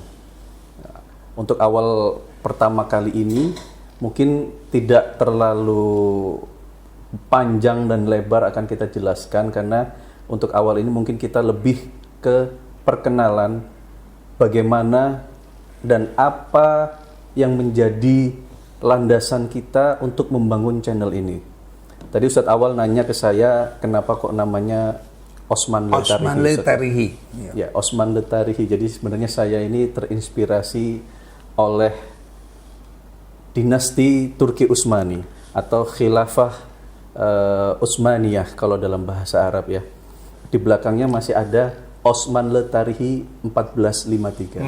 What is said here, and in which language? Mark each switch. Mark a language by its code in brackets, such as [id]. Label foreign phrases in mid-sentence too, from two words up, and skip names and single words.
[id] Untuk awal pertama kali ini mungkin tidak terlalu panjang dan lebar akan kita jelaskan, karena untuk awal ini mungkin kita lebih ke perkenalan bagaimana dan apa yang menjadi landasan kita untuk membangun channel ini. Tadi Ustadz Awal nanya ke saya, kenapa kok namanya Osman Le Tarihi? Osman Le Tarihi. Ya, Osman Le Tarihi. Jadi sebenarnya saya ini terinspirasi oleh dinasti Turki Utsmani atau Khilafah Utsmaniyah kalau dalam bahasa Arab ya. Di belakangnya masih ada Osman Le Tarihi 1453.